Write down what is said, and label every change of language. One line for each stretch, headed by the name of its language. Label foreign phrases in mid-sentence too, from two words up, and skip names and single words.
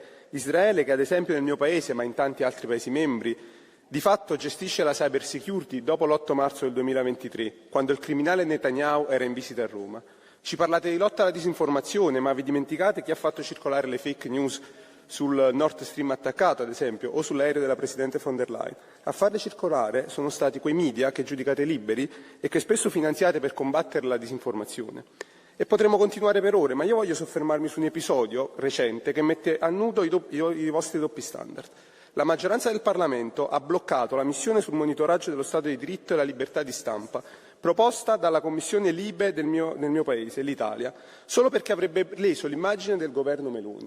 Italian: Israele che ad esempio nel mio Paese, ma in tanti altri Paesi membri, di fatto gestisce la
English: cyber security
Italian: dopo l'8 marzo del 2023, quando il criminale Netanyahu era in visita a Roma. Ci parlate di lotta alla disinformazione, ma vi dimenticate chi ha fatto circolare le
English: fake news
Italian: sul Nord Stream attaccato, ad esempio, o sull'aereo della Presidente von der Leyen. A farle circolare sono stati quei media che giudicate liberi e che spesso finanziate per combattere la disinformazione. E potremmo continuare per ore, ma io voglio soffermarmi su un episodio recente che mette a nudo i vostri doppi standard. La maggioranza del Parlamento ha bloccato la missione sul monitoraggio dello Stato di diritto e la libertà di stampa, proposta dalla Commissione Libe nel mio Paese, l'Italia, solo perché avrebbe leso l'immagine del governo Meloni.